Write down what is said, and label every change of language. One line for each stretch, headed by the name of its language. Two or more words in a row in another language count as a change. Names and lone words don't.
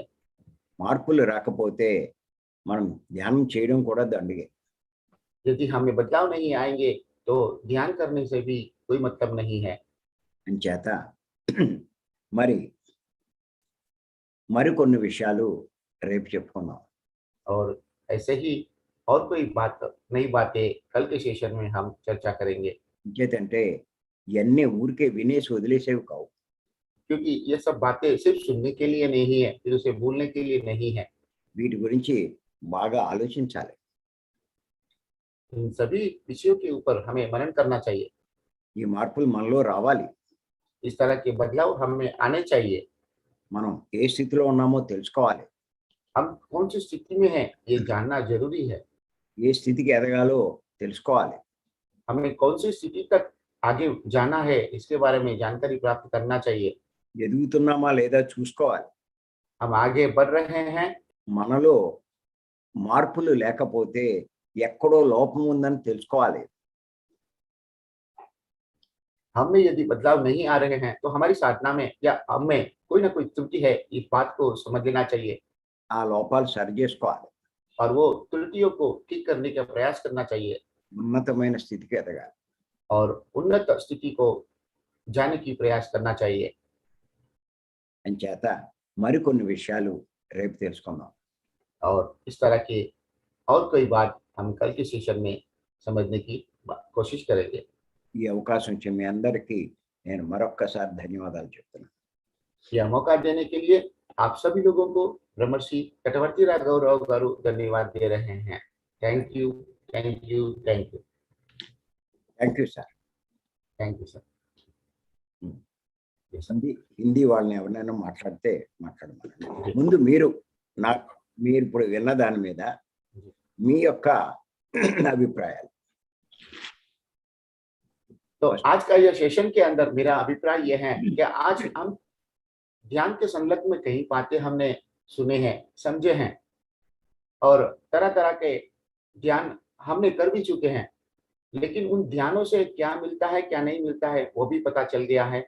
Telugu: మార్పులు రాకపోతే మనం ధ్యానం చేయడం కూడా దండిగే.
Hindi: यदि हमें बदलाव नहीं आएंगे तो ध्यान करने से भी कोई मतलब नहीं है।
Telugu: అంచేత మరి మరికొన్ని విషయాలు రేపు చెప్పుకుందాం.
Hindi: और ऐसे ही और कोई बात, नई बातें कल के सेशन में हम चर्चा करेंगे।
Telugu: ఇంకేతంటే ఇవన్నీ ఊరికే వినేసి వదిలేసేవి కావు.
Hindi: क्योंकि ये सब बातें सिर्फ सुनने के लिए नहीं है, फिर उसे भूलने के लिए नहीं है।
Telugu: వీటి గురించి బాగా ఆలోచించాలి.
Hindi: इन सभी विषयों के ऊपर हमें मनन करना चाहिए।
Telugu: ఈ మార్పులు మనలో రావాలి.
Hindi: इस तरह के बदलाव हमें आने चाहिए।
Telugu: మనం ఏ స్థితిలో ఉన్నామో తెలుసుకోవాలి.
Hindi: हम कौन सी स्थिति में हैं ये जानना जरूरी है।
Telugu: ఏ స్థితికి ఎదగాలో తెలుసుకోవాలి.
Hindi: हमें कौन सी स्थिति तक आगे जाना है इसके बारे में जानकारी प्राप्त करना चाहिए।
Telugu: ఎదుగుతున్నామా లేదా చూసుకోవాలి.
Hindi: हम आगे बढ़ रहे हैं।
Telugu: మనలో మార్పులు లేకపోతే ఎక్కడో లోపం ఉందని తెలుసుకోవాలి.
Hindi: हमें यदि बदलाव नहीं आ रहे हैं तो हमारी साधना में या हमें कोई ना कोई त्रुटि है, इस बात को समझ लेना चाहिए
Telugu: ఆ లోపాలు సరి చేసుకోవాలి.
Hindi: और वो त्रुटियों को ठीक करने का प्रयास करना चाहिए
Telugu: ఉన్నతమైన స్థితికి ఎదగాలి.
Hindi: और उन्नत स्थिति को जाने की प्रयास करना चाहिए।
Telugu: అంచేత మరికొన్ని విషయాలు రేపు తెలుసుకుందాం.
Hindi: और इस तरह के और कोई बात हम कल के सेशन में समझने की कोशिश करेंगे।
Telugu: ఈ అవకాశం ఇచ్చిన మీ అందరికీ నేను మరొక్కసారి ధన్యవాదాలు చెప్తున్నాను.
Hindi: यह मौका देने के लिए आप सभी लोगों को ब्रह्मर्षि कटवर्ती राघवराव गारू धन्यवाद दे रहे हैं।
English: thank you, thank you, thank you, thank you sir. thank you sir. Yes, sir.
Telugu: హిందీ వాళ్ళని ఎవరైనా మాట్లాడితే మాట్లాడమనండి. ముందు మీరు ఇప్పుడు విన్న దాని మీద మీ యొక్క అభిప్రాయాలు.
Hindi: तो आज का यह सेशन के अंदर मेरा अभिप्राय यह है कि आज हम ध्यान के संलग्न में कई बातें हमने सुने हैं, समझे हैं और तरह तरह के ध्यान हमने कर भी चुके हैं, लेकिन उन ध्यानों से क्या मिलता है क्या नहीं मिलता है वो भी पता चल गया है।